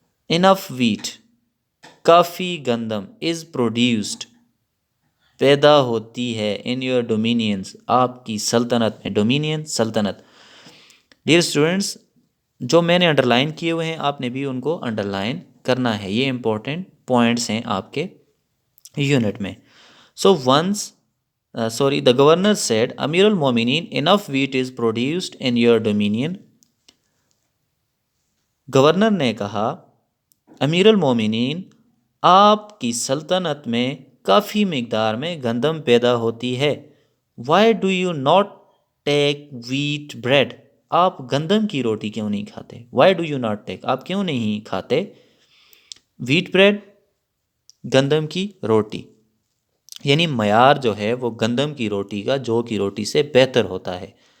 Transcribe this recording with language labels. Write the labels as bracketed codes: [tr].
[en] Enough wheat, [ur] کافی گندم, [en] is produced, [ur] پیدا ہوتی ہے, [en] in your dominions, [ur] آپ کی سلطنت میں. [en] dominion, سلطنت. Dear students, [ur] جو میں نے انڈر لائن کیے ہوئے ہیں آپ نے بھی ان کو انڈر لائن کرنا ہے، یہ امپورٹنٹ پوائنٹس ہیں آپ کے یونٹ میں. [en] So once sorry, the governor said, Amir al-Momineen, enough wheat is produced in your dominion. [ur] Governor نے کہا امیر المومنین آپ کی سلطنت میں کافی مقدار میں گندم پیدا ہوتی ہے. [en] why do you not take wheat bread, [ur] آپ گندم کی روٹی کیوں نہیں کھاتے؟ [en] why do you not take, [ur] آپ کیوں نہیں کھاتے [en] wheat bread, [ur] گندم کی روٹی؟ یعنی معیار جو ہے وہ گندم کی روٹی کا جو کی روٹی سے بہتر ہوتا ہے.